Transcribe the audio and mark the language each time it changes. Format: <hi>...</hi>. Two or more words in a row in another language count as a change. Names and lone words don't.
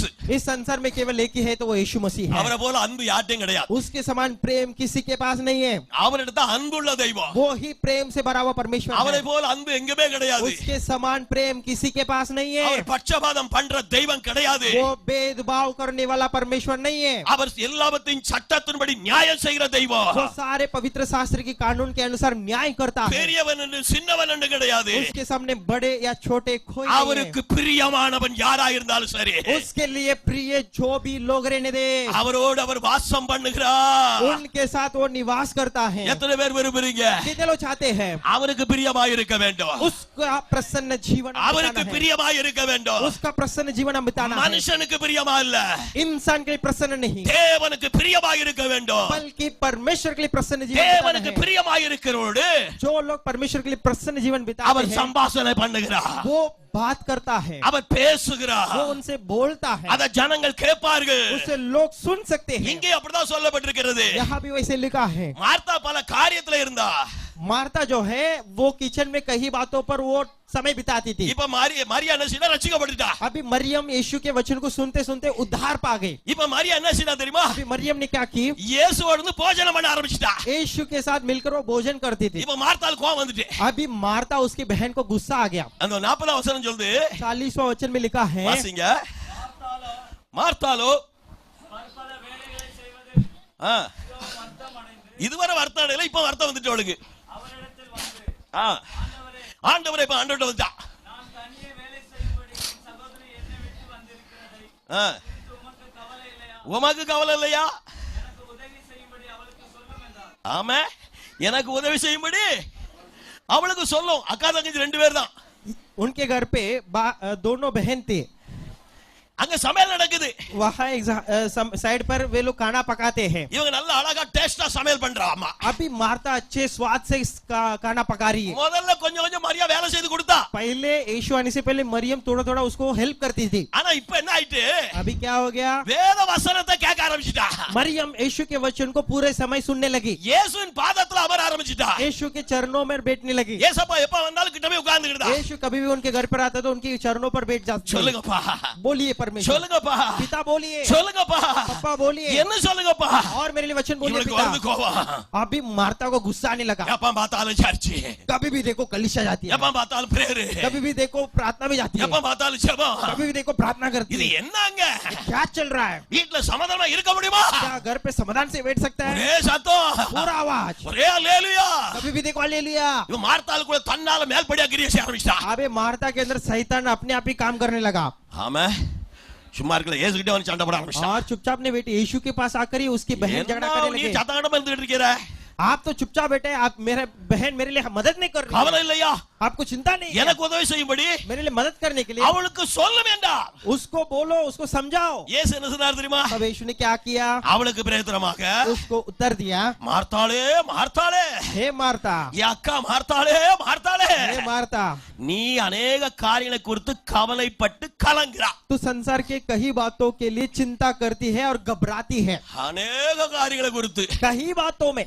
<hi>इस संसार में केवल एक ही है तो वो यीशु मसीह है.</hi> <ta>அவரை போல அன்பு யார்ட்டையும் கிடையாது.</ta> <hi>उसके समान प्रेम किसी के पास नहीं है.</hi> <ta>அவரிடத்துல அன்புள்ள தெய்வம்.</ta> <hi>वो ही प्रेम से भरा हुआ परमेश्वर</hi> <ta>அவரை</ta> <hi>है.</hi> <ta>போல அன்பு எங்கேயுமே கிடையாது.</ta> <hi>उसके समान प्रेम किसी के पास नहीं</hi> <ta>அவர்</ta> <hi>है.</hi> <ta>பட்சபாதம் பண்ற தெய்வம் கிடையாது.</ta> <hi>वो भेदभाव करने वाला परमेश्वर नहीं है.</hi> <ta>அவர் எல்லாவற்றையும் சட்டத்தின்படி நியாயம் செய்கிற தெய்வம்.</ta> <hi>वो सारे पवित्र शास्त्र की कानून के अनुसार न्याय करता है.</hi> <ta>பெரியவன் என்று சின்னவன் என்று கிடையாது.</ta> <hi>उसके सामने बड़े या छोटे कोई नहीं</hi> <ta>அவருக்கு பிரியமானவன் யாரா இருந்தாலும் சரி.</ta> <hi>है. उसके लिए प्रिय जो भी लोग रहने दे</hi> <ta>அவரோடு அவர் வாசம் பண்ணுகிறார்.</ta> <hi>उनके साथ वो निवास करता है.</hi> <ta>எத்தனை பேர் விரும்புறீங்க?</ta> <hi>कितने लोग चाहते हैं</hi> <ta>அவருக்கு பிரியமாய் இருக்க வேண்டும்.</ta> <hi>उसका प्रसन्न जीवन हम</hi> <ta>அவருக்கு</ta> <hi>बिताना है.</hi> <ta>பிரியமாய் இருக்க வேண்டும்.</ta> <hi>उसका प्रसन्न जीवन हम बिताना है.</hi> <ta>மனுஷனுக்கு பிரியமா இல்ல,</ta> <hi>इंसान के लिए प्रसन्न नहीं</hi> <ta>தேவனுக்கு பிரியமாய் இருக்க வேண்டும்.</ta> <hi>बल्कि परमेश्वर के लिए प्रसन्न जीवन बिताना</hi> <ta>தேவனுக்கு</ta> <hi>है.</hi> <ta>பிரியமாய் இருக்கிறவரோடு</ta> <hi>जो लोग परमेश्वर के लिए प्रसन्न जीवन बिताते</hi> <ta>அவர்</ta> <hi>हैं</hi> <ta>சம்பாஷணை பண்ணுகிறார்.</ta> <hi>वो बात करता है,</hi> <ta>அவர் பேசுகிறார்.</ta> <hi>वो उनसे बोलता है,</hi> <ta>அத ஜனங்கள் கேட்பார்கள்.</ta> <hi>उसे लोग सुन सकते हैं.</hi> <ta>இங்கே அப்படிதான் சொல்லப்பட்டிருக்கிறது.</ta> <hi>यहाँ भी वैसे लिखा है.</hi> <ta>மார்த்தா பல காரியத்துல இருந்தா.</ta> <hi>मार्ता जो है वो किचन में कई बातों पर वो समय बिताती थी.</hi> <ta>இப்ப மரியா என்ன செய்தா? ரட்சிக்கப்பட்டுட்டா.</ta> <hi>अभी मरियम यीशु के वचन को सुनते सुनते उद्धार पा गई.</hi> <ta>இப்ப மரியா என்ன செய்தா தெரியுமா?</ta> <hi>अभी मरियम ने क्या की?</hi> <ta>இயேசுவோடு வந்து போஜனம் பண்ண ஆரம்பிச்சிட்டா.</ta> <hi>यीशु के साथ मिलकर वो भोजन करती थी.</hi> <ta>இப்ப மார்த்தாளுக்கு கோவம் வந்துட்டு.</ta> <hi>अभी मार्ता उसकी बहन को गुस्सा आ गया.</hi> <ta>அந்த 40 வசனம் சொல்லுது.</ta> <hi>40वां वचन में लिखा है,</hi> <ta>வாசிங்க. மார்த்தாளோ இதுவரை வருத்தம் அடையல, இப்ப வருத்தம் வந்துட்டு அவளுக்கு. ஆண்டவரே இப்ப ஆண்டவர்ட்ட வந்துட்டா. உமக்கு கவலை இல்லையா? ஆமா, எனக்கு உதவி செய்யும்படி அவளுக்கு சொல்லும். அக்கா தங்கச்சி 2 பேர் தான்.</ta> <hi>उनके घर पे दोनों बहन थे.</hi> <ta>அங்க சமையல் நடக்குது.</ta> <hi>वहाँ एक साइड पर वे लोग खाना पकाते हैं.</hi> <ta>இவங்க நல்ல அழகா டேஸ்டா சமையல் பண்றாமா.</ta> <hi>अभी मार्ता अच्छे स्वाद से खाना पका रही है.</hi> <ta>முதல்ல கொஞ்சம் கொஞ்சம் மரியா வேலை செய்து கொடுத்தா.</ta> <hi>पहले यीशु आने से पहले मरियम थोड़ा थोड़ा उसको हेल्प करती थी.</hi> <ta>ஆனா இப்ப என்ன ஆயிட்டு?</ta> <hi>अभी क्या हो गया?</hi> <ta>வேத வசனத்தை கேட்க ஆரம்பிச்சிட்டா.</ta> <hi>मरियम यीशु के वचन को पूरे समय सुनने लगी.</hi> <ta>இயேசுவின் பாதத்துல அமர ஆரம்பிச்சிட்டா.</ta> <hi>यीशु के चरणों में बैठने लगी.</hi> <ta>ஏசப்பா எப்ப வந்தாலும் கிட்ட போய் உட்கார்ந்துக்கிட்டா.</ta> <hi>यीशु कभी भी उनके घर पर आता तो उनके चरणों पर बैठ जाता.</hi> <ta>சொல்லுங்கப்பா,</ta> <hi>बोलिए परमेश्वर.</hi> <ta>சொல்லுங்கப்பா,</ta> <hi>पिता बोलिए.</hi> <ta>சொல்லுங்கப்பா,</ta> <hi>पप्पा बोलिए.</hi> <ta>என்ன சொல்லுங்கப்பா?</ta> <hi>और मेरे लिए वचन बोलिए</hi> <ta>இவளுக்கு வந்து</ta> <hi>पिता.</hi> <ta>கோவம்.</ta> <hi>अभी मार्ता को गुस्सा आने लगा.</hi> <ta>எப்ப பார்த்தாலும் சர்ச்சு,</ta> <hi>कभी भी देखो कलीसिया जाती है,</hi> <ta>எப்ப பார்த்தாலும் பிரேயர்,</ta> <hi>कभी भी देखो प्रार्थना में जाती है,</hi> <ta>எப்ப பார்த்தாலும் ஜெபம்.</ta> <hi>कभी भी देखो प्रार्थना करती</hi> <ta>இது</ta> <hi>है.</hi> <ta>என்னங்க?</ta> <hi>क्या चल रहा है?</hi> <ta>வீட்ல சமாதானமா இருக்க முடியுமா?</ta> <hi>क्या घर पे समाधान से बैठ सकता है?</hi> <ta>ஒரே சத்தம்,</ta> <hi>पूरा आवाज.</hi> <ta>ஒரே அல்லேலூயா.</ta> <hi>कभी भी देखो हालेलुया.</hi> <ta>இவன் மார்த்தாள் கூட தன்னால மேல்படியா கிரியை செய்ய ஆரம்பிச்சிட்டா.</ta> <hi>अबे मार्ता के अंदर शैतान अपने आप ही काम करने लगा.</hi> <ta>ஆமா, சும்மா இருக்கல, இயேசு கிட்ட வந்து சண்டை போட ஆரம்பிச்சிட்டா.</ta> <hi>और चुपचाप ने बेटे यीशु के पास आकर ही उसकी बहन झगड़ा</hi> <ta>என்ன</ta> <hi>करने</hi> <ta>நீ</ta> <hi>लगे.</hi> <ta>சத்தம் கிட்ட வந்துட்டு இருக்கிற?</ta> <hi>आप तो चुपचाप बैठे, आप मेरे बहन मेरे लिए मदद नहीं कर रही है।</hi> <ta>கவலை இல்லையா?</ta> <hi>आपको चिंता नहीं है</hi> <ta>எனக்கு உதவி செய்யும்படி</ta> <hi>मेरे लिए मदद करने के लिए।</hi> <ta>அவளுக்கு சொல்லும் என்றார்.</ta> <hi>उसको बोलो, उसको समझाओ।</hi> <ta>இயேசு என்ன சொன்னார் தெரியுமா?</ta> <hi>तब यीशु ने क्या किया?</hi> <ta>அவளுக்கு பிரேதமாக</ta> <hi>उसको उत्तर दिया,</hi> <ta>மார்த்தாளே மார்த்தாளே,</ta> <hi>हे मार्ता,</hi> <ta>என் அக்கா மார்த்தாளே மார்த்தாளே,</ta> <hi>हे मार्ता,</hi> <ta>நீ अनेक காரியங்களை குறித்து கவலைப்பட்டு கலங்குறா.</ta> <hi>तू संसार के कई बातों के लिए चिंता करती है और घबराती है।</hi> <ta>अनेक காரியங்களை குறித்து,</ta> <hi>कई बातों में,</hi>